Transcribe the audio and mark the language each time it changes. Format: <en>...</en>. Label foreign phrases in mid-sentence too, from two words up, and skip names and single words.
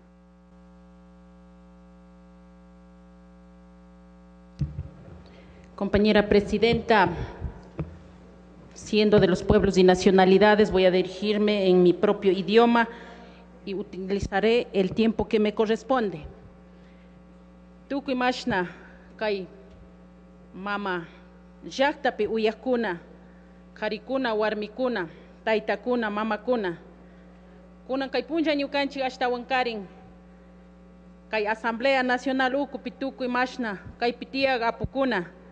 <es>Compañera presidenta, siendo de los pueblos y nacionalidades, voy a dirigirme en mi propio idioma y utilizaré el tiempo que me corresponde.</es> <qu>Tukuy mashna kay mama llaqtapi uyakuna, qarikuna, warmikuna, taytakuna, mamakuna. Kunan kay punlla ñukanchik ashtawan karin kay Asamblea Nacional ukupi tukuy mashna kaypi tiyaq apukuna.</qu>